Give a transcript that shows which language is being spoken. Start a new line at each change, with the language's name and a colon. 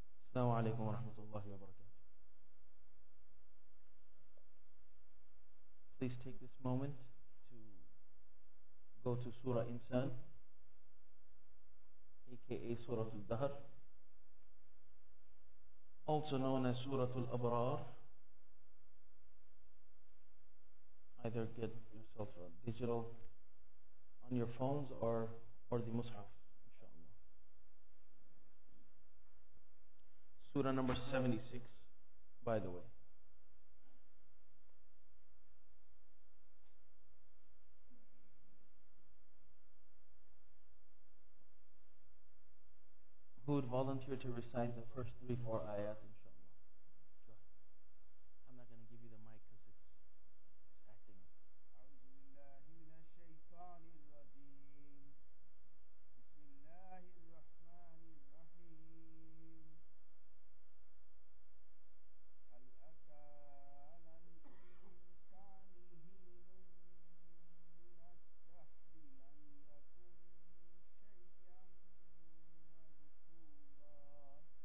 Arabic: السلام عليكم ورحمة الله وبركاته.
English: Please take this moment to go to Surah Insan, aka Surah Al-Dahr, also known as Surah Al-Abrar. Either get yourself a digital on your phones or the Mus'haf, inshallah. Surah number 76, by the way. Who would volunteer to recite the first 3-4 ayat, inshallah? Go ahead. I'm not going to give you the mic because it's acting up.
Arabic: أعوذ بالله من الشيطان الرجيم. بسم الله الرحمن الرحيم. هل أتى على الإنسان حين من الدهر لم يكن شيئا مذكورا.